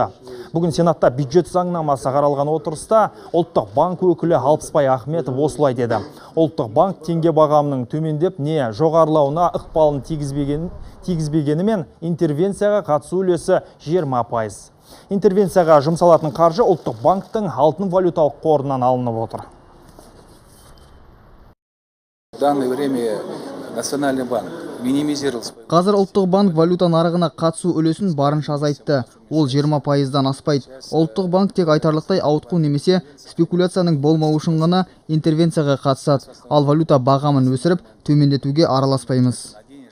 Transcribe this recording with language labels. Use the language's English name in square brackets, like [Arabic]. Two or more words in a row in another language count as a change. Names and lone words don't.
[Kazakh] Бүгін Сенатта бюджет заңнамасы қаралған отырыста Ұлттық банк өкілі Алпысбай Ахметов осылай деді. Ұлттық банк теңге бағамының төмендеп не жоғарылауына ықпалын тигізбегенімен интервенцияға қатысу үлесі 20%. Интервенцияға жұмсалатын қаржы Ұлттық банктың алтын валюталық қорынан алынып отыр. [Russian] В данное время Национальный банк минимизировал. [Kazakh] Қазір Ұлттық банк валюта нарығына қатысу үлесін барынша азайтты. Ол 20%-дан аспайды. Ұлттық банк тек айтарлықтай ауытқу немесе спекуляцияның болмауы үшін ғана интервенцияға қатысады. Ал валюта бағамын өсіріп, төмендетуге араласпаймыз.